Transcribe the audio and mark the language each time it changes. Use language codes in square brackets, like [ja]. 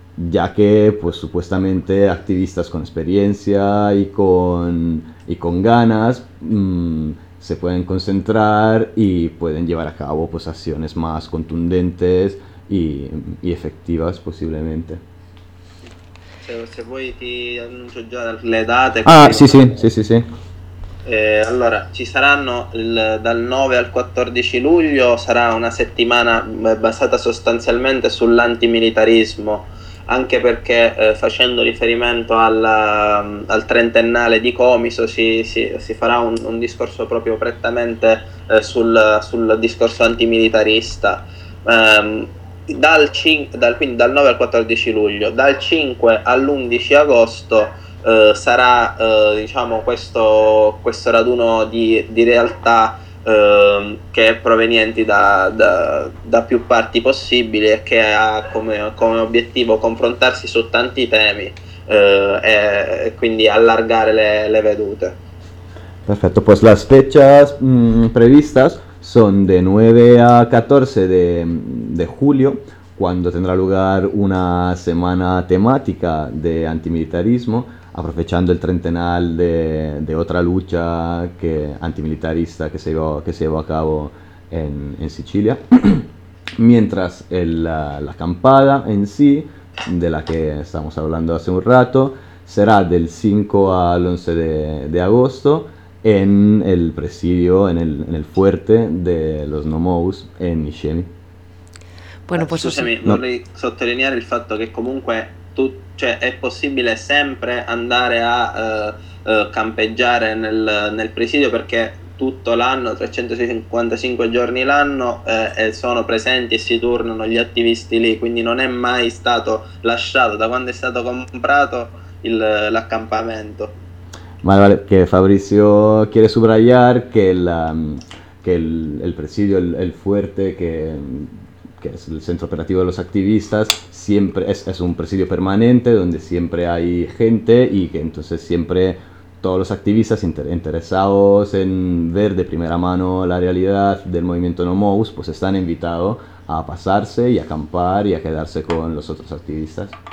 [es] ya que pues supuestamente activistas con experiencia y con ganas se pueden concentrar y pueden llevar a cabo pues acciones más contundentes y efectivas posiblemente. [it] Se vuoi ti annuncio già le date, Ah, così diciamo sì. Allora, ci saranno dal 9 al 14 luglio, sarà una settimana basata sostanzialmente sull'antimilitarismo, anche perché facendo riferimento al trentennale di Comiso si farà un discorso proprio prettamente sul discorso antimilitarista. Dal 9 al 14 luglio, dal 5 all'11 agosto sarà diciamo questo raduno di realtà che è provenienti da più parti possibili e che ha come obiettivo confrontarsi su tanti temi e quindi allargare le vedute. [es] Perfetto, pues las fechas previstas son de 9 a 14 de julio, cuando tendrá lugar una semana temática de antimilitarismo, aprovechando el trentenal de otra lucha antimilitarista que se llevó a cabo en Sicilia. Mientras la acampada en sí, de la que estamos hablando hace un rato, será del 5 al 11 de agosto en el presidio, en el fuerte de los Nomous en Niscemi. Bueno, pues [it] scusami, vorrei sottolineare il fatto che comunque cioè è possibile sempre andare a campeggiare nel presidio, perché tutto l'anno, 355 giorni l'anno, sono presenti e si turnano gli attivisti lì, quindi non è mai stato lasciato da quando è stato comprato l'accampamento. [es] Vale, vale, que Fabrizio quiere subrayar que el presidio, el fuerte, que es el centro operativo de los activistas, siempre es un presidio permanente donde siempre hay gente y que entonces siempre todos los activistas interesados en ver de primera mano la realidad del movimiento No Mouse, pues están invitados a pasarse y a acampar y a quedarse con los otros activistas.